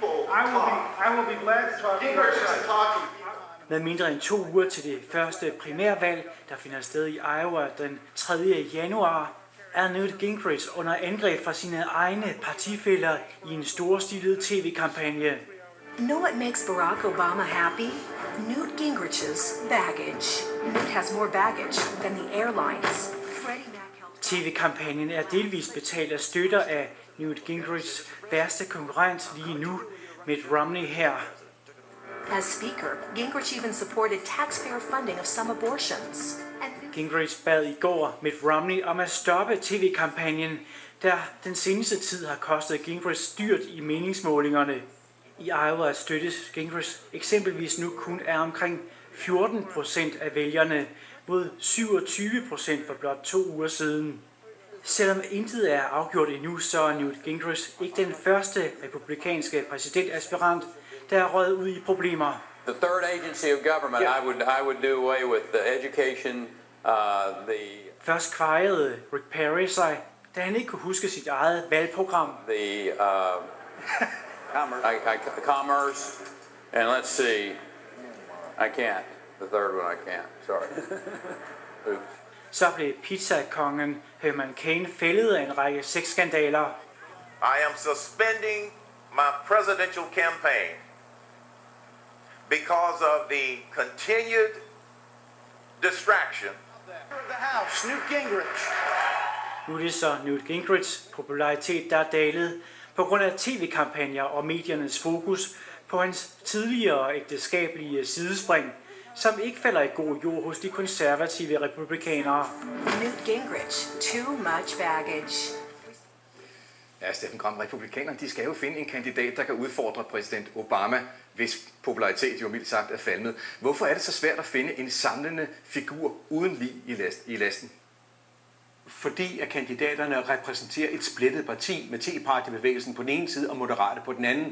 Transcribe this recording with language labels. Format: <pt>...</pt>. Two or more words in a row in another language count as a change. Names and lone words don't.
<da>Med mindre end 2 uger til det første primærvalg, der finder sted i Iowa den 3. januar, er Newt Gingrich under angreb fra sine egne partifæller i en storstilet tv-kampagne.</da> <en>Know what makes Barack Obama happy? Newt Gingrich's baggage. Newt has more baggage than the airlines.</en> <da>TV-kampagnen er delvist betalt af støtter af Newt Gingrichs værste konkurrent lige nu, Mitt Romney her.</da> <en>As Speaker, Gingrich even supported taxpayer funding of some abortions.</en> <da>Gingrich bad i går Mitt Romney om at stoppe tv-kampagnen, der den seneste tid har kostet Gingrich dyrt i meningsmålingerne. I Iowa støttes Gingrich eksempelvis nu kun af omkring 14% af vælgerne, mod 27% for blot 2 uger siden. Selvom intet er afgjort endnu, så er Newt Gingrich ikke den første republikanske præsidentaspirant, der er røget ud i problemer.</da> <en>The third agency of government, I would do away with the education,</en> <da>Først kvejede Rick Perry sig, da han ikke kunne huske sit eget valgprogram.</da> <en>Commerce, and let's see, I can't. The third one I can't, sorry. Oops.</en> <da>Så blev pizzakongen Herman Cain fældet af en række sexskandaler.</da> <en>I am suspending my presidential campaign because of the continued distraction. The House, Newt Gingrich.</en> <da>Nu er det så Newt Gingrichs popularitet, der er dalet på grund af tv-kampagner og mediernes fokus på hans tidligere ægteskabelige sidespring, som ikke falder i god jord hos de konservative republikanere.</da> <en>Newt Gingrich, too much baggage.</en> <da>Ja, Steffen Gram, republikanerne, de skal jo finde en kandidat, der kan udfordre præsident Obama, hvis popularitet jo mildt sagt er falmet. Hvorfor er det så svært at finde en samlende figur uden lig i lasten? Fordi at kandidaterne repræsenterer et splittet parti med Tea Party-bevægelsen på den ene side og Moderate på den anden.</da>